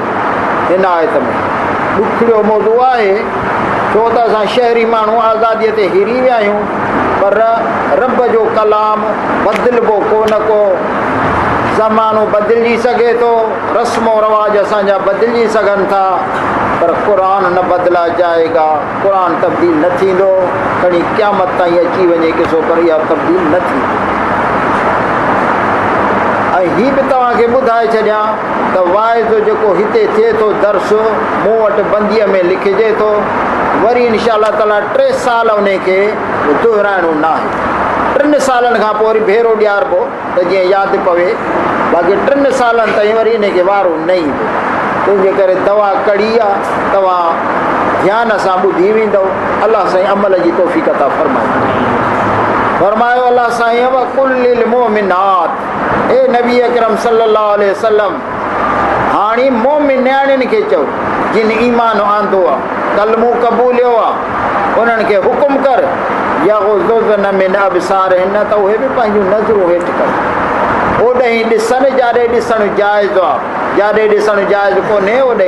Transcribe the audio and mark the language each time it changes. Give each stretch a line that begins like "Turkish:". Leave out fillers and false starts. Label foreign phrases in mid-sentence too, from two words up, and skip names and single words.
Sindhi: ہن آیت میں ڈکھڑیو موضوع ہے چھو تا اساں شہری مانو آزادی تے ہری ویا آहियूं پر رب جو کلام بدلبو کو نہ کو زمانو بدلجی سگے تو رسم و رواج اساں جا بدلجی سگن تھا پر
Urdu: قرآن نہ بدلا جائے گا
Sindhi: قرآن تبدیل نہ تھیندو کھڑی قیامت تائیں اچی ونجے کسو پر یا تبدیل نہ تھی ہی بھی تواں کے ٻڌائے چھڏیاں تو واعظ جو ہتے تھے تو درس موں وٹ بندیء میں لکھجے تو وری
Arabic: انشاءاللہ تعالیٰ
Sindhi: 3 سال انہیں کے دہرائنو نہ ہے 3 سالن کھاں پوء وری بھیرو ॾियारबो त जीअं यादि पवे बाक़ी 3 सालनि ताईं वरी इन खे वारो न ईंदो तंहिंजे करे दवा कड़ी आहे तव्हां ध्यान सां ॿुधी वेंदव अलाह साईं अमल जी तौफ़ीक़ अता फरमायो अलाह साईं
Arabic: وقل للمؤمنات
Sindhi: ए नबी अकरम
Arabic: صلى الله عليه وسلم
Sindhi: हाणे मोमिन न्याणियुनि खे चओ जिन ईमान आंदो आहे कलमो क़बूलियो आहे उन्हनि खे हुकुम कर
Arabic: يغضضن من أبصارهن
Sindhi: त उहे बि पंहिंजूं नज़रूं हेठि कर ओॾे ॾिसनि जाॾे ॾिसणु जाइज़ आहे जाॾे ॾिसणु जाइज़ कोन्हे ओॾे